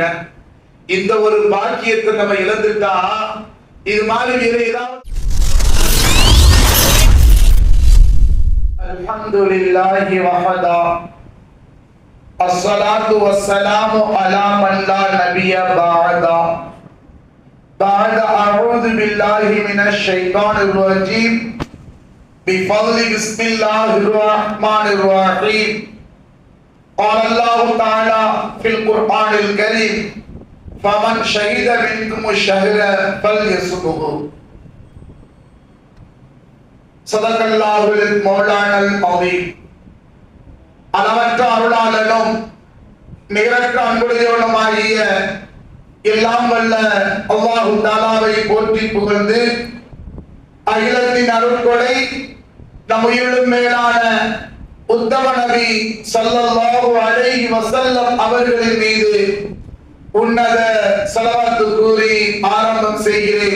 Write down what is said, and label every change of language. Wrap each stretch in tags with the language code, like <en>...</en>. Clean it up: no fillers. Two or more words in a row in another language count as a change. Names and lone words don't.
<ta>இந்த ஒரு பாக்கியத்தை நம்ம இழந்துட்டா இது மாதிரி வேற ஏதாவது.</ta> <ar>الحمد لله وحده والصلاة والسلام على من لا نبي بعده. بعد أعوذ بالله من الشيطان الرجيم بفضل بسم الله الرحمن الرحيم. قال الله تعالى في القرآن الكريم فمن شهد منكم الشهر فليصمه. صدق الله المولانا العظيم.</ar> <ta>அளவற்ற அருளாளனும் நிகரற்ற அன்புடையவனுமாகிய எல்லாம் வல்ல அல்லாஹ் தஆலாவை போற்றி புகழ்ந்து அகிலத்தின் அருட்கொடை நம் உயிரிலும் மேலான உத்தம நபி</ta> <ar>صلى الله عليه وسلم</ar> <ta>அவர்களின் மீது உன்னத ஸலவாத்து கூறி ஆரம்பம் செய்கிறேன்.</ta>